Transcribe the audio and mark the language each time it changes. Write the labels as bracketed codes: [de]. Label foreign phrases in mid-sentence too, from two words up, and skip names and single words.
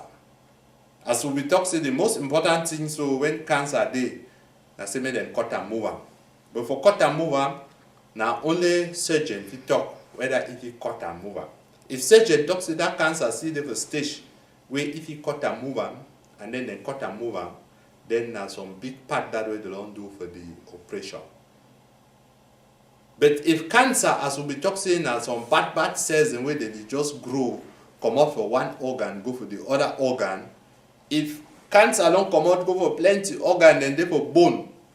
[pcm] As we talk say the most important thing so when cancer dey, na say make dem cut and move am. But for cut and move am, na only surgeon fit talk whether if he cut and move am. If surgeon talk say that cancer still dey for stage where if he cut and move am, and then dem cut and move am, then na some big part that way they don't do for the operation. But if cancer, as we be talk saying, na some bad cells in way they just grow, come out for one organ, go for the other organ. If cancer don't come out, go for plenty organ, then they for bone.